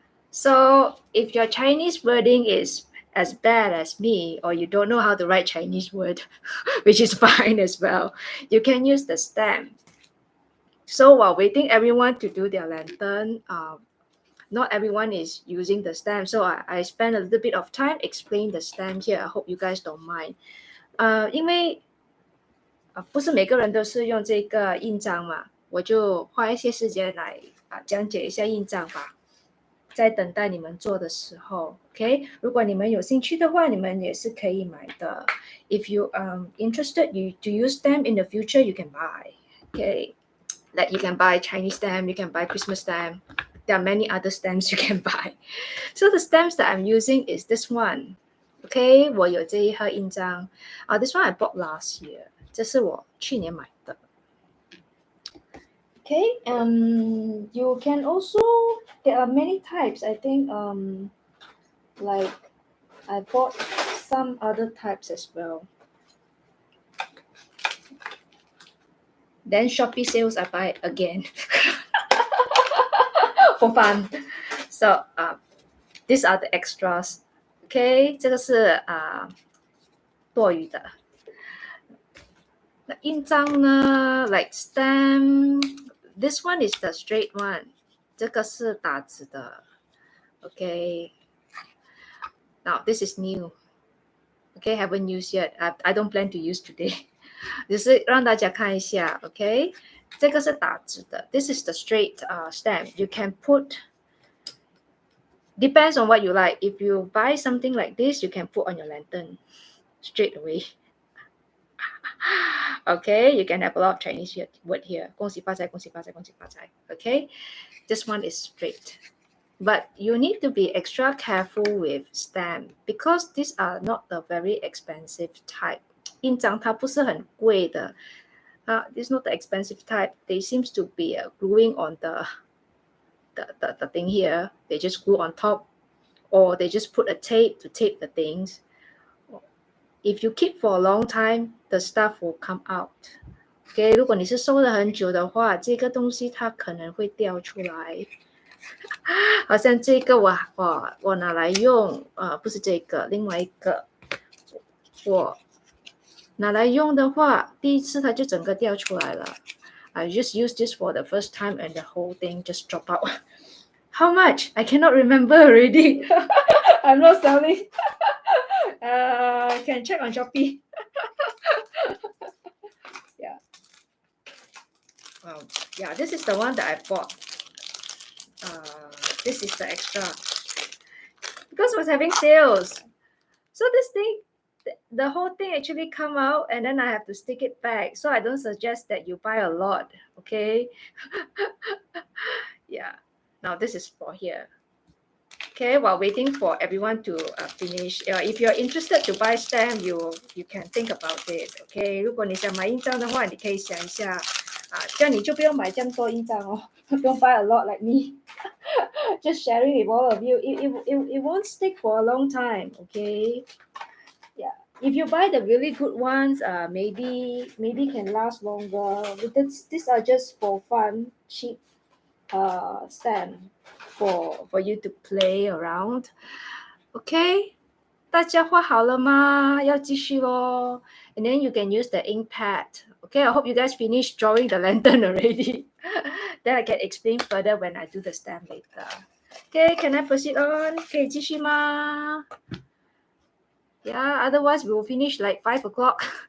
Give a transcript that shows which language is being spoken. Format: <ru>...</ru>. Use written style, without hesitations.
<en>So if your Chinese wording is as bad as me, or you don't know how to write Chinese word, which is fine as well, you can use the stem. So while waiting everyone to do their lantern, not everyone is using the stem. So I spend a little bit of time explain the stem here. I hope you guys don't mind.</en> <zh>因为不是每个人都是用这个印章嘛，我就花一些时间来讲解一下印章吧。在等待你们做的时候 ，OK？ 如果你们有兴趣的话，你们也是可以买的。</zh> <en>If you interested to use them in the future, you can buy. Okay, like you can buy Chinese stamp, you can buy Christmas stamp. There are many other stamps you can buy. So the stamps that I'm using is this one.</en> <zh>Okay, 我有这一盒印章。</zh> <en>This one I bought last year.</en> <zh>这是我去年买的。</zh> <en>Okay, you can also, there are many types. I think like I bought some other types as well. Then Shopee sales I buy it again for fun. So these are the extras.</en> <zh>Okay, 这个是多余的。那印章呢</zh> <en>like stamp, this one is the straight one.</en> <zh>这个是打直的。</zh> <en>Okay. Now this is new. Okay, haven't used yet. I don't plan to use today.</en> <zh>只是让大家看一下 OK， 这个是打直的</zh> <en>This is the straight stamp. You can put, depends on what you like. If you buy something like this, you can put on your lantern straight away. Okay, you can have a lot of Chinese word here.</en> <zh>恭喜发财，恭喜发财，恭喜发财</zh> <en>Okay, this one is straight. But you need to be extra careful with stamp because these are not the very expensive type.</en> <zh>印章它不是很贵的。</zh> <en>This is not the expensive type. They seems to be gluing on the thing here. They just glue on top, or they just put a tape to tape the things. If you keep for a long time, the stuff will come out.</en> <zh>OK， 如果你是收了很久的话，这个东西它可能会掉出来。好像这个我拿来用，不是这个，另外一个我拿来用的话，第一次它就整个掉出来了。</zh> <en>I just used this for the first time and the whole thing just dropped out. How much? I cannot remember already. I'm not selling. Can check on Shopee. Yeah. Yeah, this is the one that I bought. This is the extra. Because I was having sales. So this thing, the whole thing actually come out and then I have to stick it back. So I don't suggest that you buy a lot, okay? Yeah. Now this is for here. Okay, while waiting for everyone to finish, if you're interested to buy stamp, you can think about it.</en> <zh>Okay, 如果你想买印章的话，你可以想一下这样你就不用买这样多印章哦，不用</zh> <en>buy a lot like me. Just sharing with all of you, it won't stick for a long time. Okay, yeah. If you buy the really good ones, maybe can last longer. These are just for fun, cheap stamp for you to play around.</en> <zh>Okay, 大家画好了吗？要继续咯。</zh> <en>And then you can use the ink pad. Okay, I hope you guys finish drawing the lantern already. Then I can explain further when I do the stamp later. Okay, can I proceed on?</en> <zh>可以继续吗？</zh> <en>Yeah, otherwise we will finish like 5 o'clock.</en>